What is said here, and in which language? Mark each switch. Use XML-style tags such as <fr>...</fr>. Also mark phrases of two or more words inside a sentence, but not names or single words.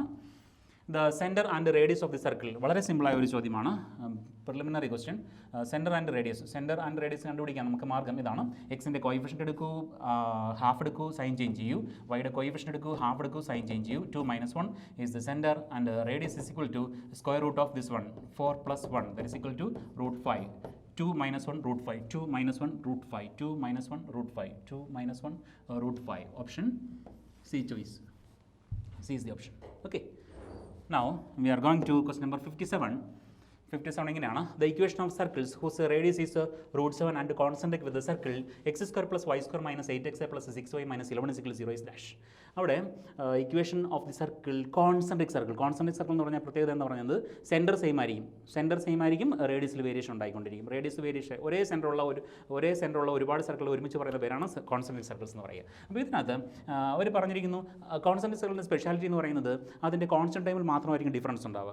<en>the centre and radius of the circle.</en> <ml>വളരെ സിമ്പിളായ ഒരു ചോദ്യമാണ്,</ml> <en>preliminary question. centre and radius</en> <ml>കണ്ടുപിടിക്കാൻ നമുക്ക് മാർഗ്ഗം ഇതാണ്. എക്സിൻ്റെ കോയിഫിഷ്യൻ്റ് എടുക്കൂ, ഹാഫ് എടുക്കൂ,</ml> <en>sign change</en> <ml>ചെയ്യൂ. വൈയുടെ കോയിഫിഷ്യൻ്റ് എടുക്കൂ, ഹാഫ് എടുക്കൂ,</ml> <en>sign change</en> <ml>ചെയ്യൂ.</ml> <en>2 - 1 is the centre and radius is equal to square root of this 1, 4 + 1, that is equal to √5. 2 - 1 √5, 2 - 1 √5, 2 - 1 √5, 2 - 1 √5. Option C choice. C is the option. Okay. Now we are going to question number 57. 57 ഇങ്ങനെയാണ്. The equation of circles whose radius is √7 and concentric with the circle x² + y² - 8x + 6y - 11 = 0 is dash.</en> <ml>അവിടെ</ml> <en>equation of the circle, concentric circle</en> <ml>എന്ന് പറഞ്ഞാൽ പ്രത്യേകത എന്ന് പറയുന്നത്</ml> <en>centre same</en> <ml>ആയിരിക്കും, റേഡിയസിൽ വേരിയേഷൻ ഉണ്ടായിക്കൊണ്ടിരിക്കും.</ml> <en>radius variation</en> <ml>ഒരേ സെൻറ്ററുള്ള ഒരുപാട് സർക്കിൾ ഒരുമിച്ച് പറയുന്ന പേരാണ്</ml> <en>concentric circles</en> <ml>എന്ന് പറയുക. അപ്പോൾ ഇതിനകത്ത് അവർ പറഞ്ഞിരിക്കുന്നു കോൺസെൻട്രിക് സർക്കിളിൻ്റെ സ്പെഷ്യാലിറ്റി എന്ന് പറയുന്നത് അതിൻ്റെ കോൺസ്റ്റന്റ് ടൈമിൽ മാത്രമായിരിക്കും ഡിഫറൻസ് ഉണ്ടാവുക.</ml>